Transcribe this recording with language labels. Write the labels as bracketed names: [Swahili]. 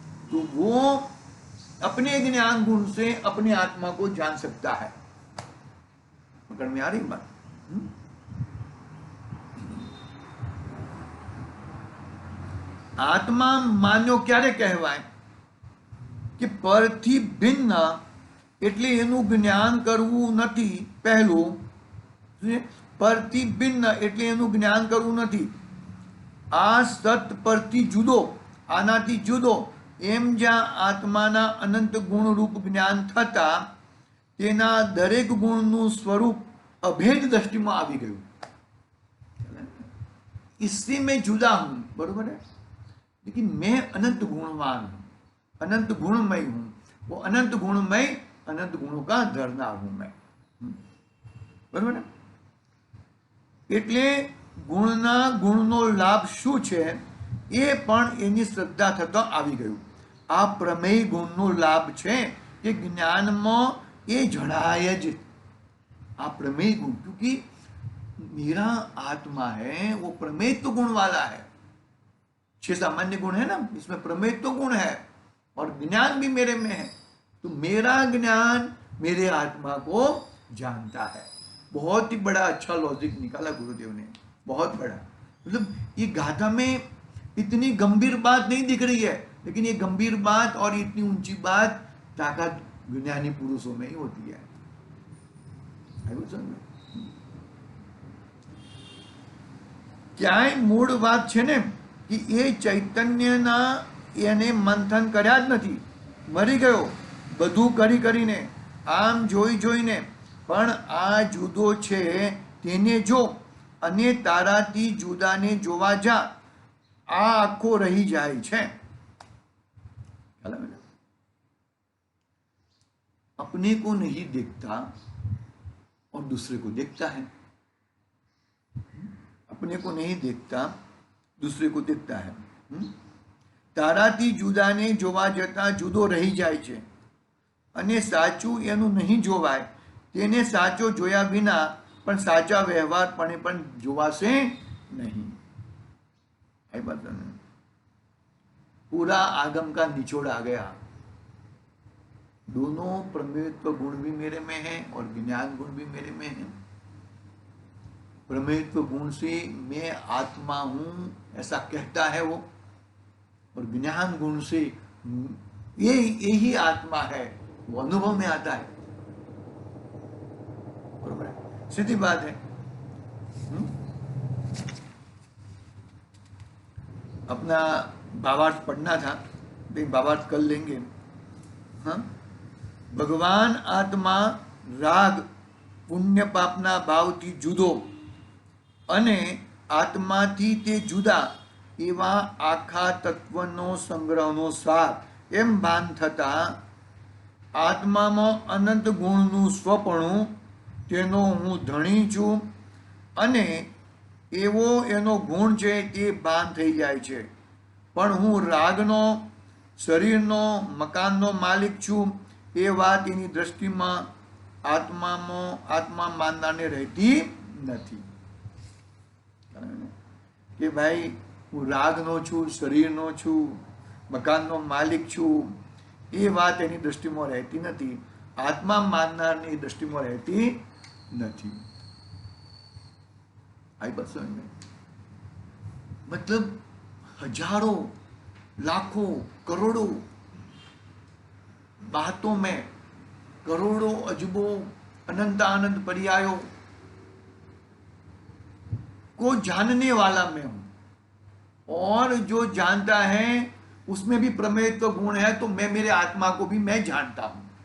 [Hindi] तो वो अपने ज्ञान गुण से अपने आत्मा को जान सकता है। पकड़ में आ रही बात? [Gujarati] आत्मा मान्यो क्यारे कहेवाय कि परथी भिन्न એટલે એનું જ્ઞાન કરવું નથી। પહેલું, પરથી ભિન્ન એટલે એનું જ્ઞાન કરવું નથી। આ સત પરથી જુદો, આનાથી જુદો, એમ જ્યાં આત્માના અનંત ગુણરૂપ જ્ઞાન થતા તેના દરેક ગુણનું સ્વરૂપ અભેદ દ્રષ્ટિમાં આવી ગયું। [Hindi] इससे मैं जुदा हूं, बरोबर है, लेकिन मैं अनंत गुणवान हूं, अनंत गुणमय हूं। वो अनंत गुणमय, अनंत गुणों का धरनार हूं मैं, बरोबर है। [Gujarati] એટલે ગુણના ગુણનો લાભ શું છે એ પણ એની શ્રદ્ધા થતા આવી ગયું। આ પ્રમેય ગુણનો લાભ છે કે જ્ઞાનમાં એ જણાય જ। આ પ્રમેય ગુણ, [Hindi] क्योंकि मेरा आत्मा है वो प्रमेयत्व गुण वाला है। 6 सामान्य गुण है ना, इसमें प्रमेयत्व गुण है और ज्ञान भी मेरे में है। तो मेरा ज्ञान मेरे आत्मा को जानता है। बहुत ही बड़ा अच्छा लॉजिक निकाला गुरुदेव ने, बहुत बड़ा। मतलब ये गाथा में इतनी गंभीर बात नहीं दिख रही है, लेकिन ये गंभीर बात और इतनी ऊंची बात ताकत ज्ञानी पुरुषों में ही होती है। [Gujarati] ક્યાંય મૂળ વાત છે ને કે એ ચૈતન્યના એને મંથન કર્યા જ નથી, મરી ગયો બધું કરી કરીને, આમ જોઈ જોઈને, પણ આ જુદો છે તેને જો અને તારાથી જુદાને જોવા જા, આ આખો રહી જાય છે। [Hindi] अपने को नहीं देखता और दूसरे को देखता है, अपने को नहीं देखता दूसरे को देखता है। [Gujarati] તારાથી જુદાને જોવા જતા જુદો રહી જાય છે અને સાચું એનું નહીં જોવાય, તેને સાચો જોયા વિના પણ સાચા વ્યવહારપણે પણ જોવાશે નહીં। [Hindi] आई बात है, पूरा आगम का निचोड़ आ गया। दोनों प्रमेयत्व गुण भी मेरे में है और ज्ञान गुण भी मेरे में है। प्रमेयत्व गुण से मैं आत्मा हूं ऐसा कहता है वो, और ज्ञान गुण से ये यही आत्मा है वो अनुभव में आता है। बरोबर है, सीधी बात है। अपना भावार्थ पढ़ना था, भावार्थ कर लेंगे। [Gujarati] हाँ, भगवान आत्मा राग पुण्य पापना भावथी जुदो અને આત્માથી તે જુદા એવા આખા તત્વનો સંગ્રહનો સાર એમ ભાન થતા આત્મામાં અનંત ગુણનું સ્વપણું, તેનો હું ધણી છું અને એવો એનો ગુણ છે તે ભાન થઈ જાય છે। પણ હું રાગનો, શરીરનો, મકાનનો માલિક છું એ વાત એની દ્રષ્ટિમાં આત્મા માનનારને રહેતી નથી। કે ભાઈ હું રાગનો છું, શરીરનો છું, મકાનનો માલિક છું, એ વાત એની દ્રષ્ટિમાં રહેતી નથી, આત્મા માનનારની દ્રષ્ટિમાં રહેતી નથી। [Hindi] आई बात समझ में? मतलब हजारों, लाखों, करोड़ों बातों में, करोड़ों अजबों, अनंत पर्यायों को जानने वाला मैं हूं, और जो जानता है उसमें भी प्रमेयत्व गुण है, तो मैं मेरे आत्मा को भी मैं जानता हूं।